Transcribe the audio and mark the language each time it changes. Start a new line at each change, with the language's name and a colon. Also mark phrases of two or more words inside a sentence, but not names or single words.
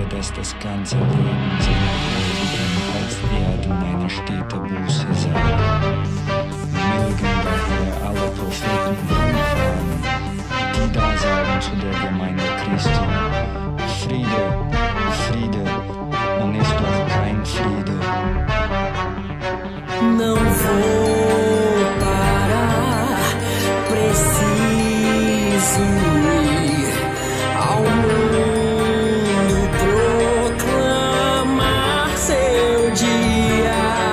German: dass das ganze Leben seiner Präsident auf Erden eine stete Buße sei. Mögen daher alle Propheten umfahren, die da sagen zu der Gemeinde Christi: Friede, Friede, und ist doch kein Friede.
Portuguese: Não vou parar, preciso ir ao mundo proclamar seu dia.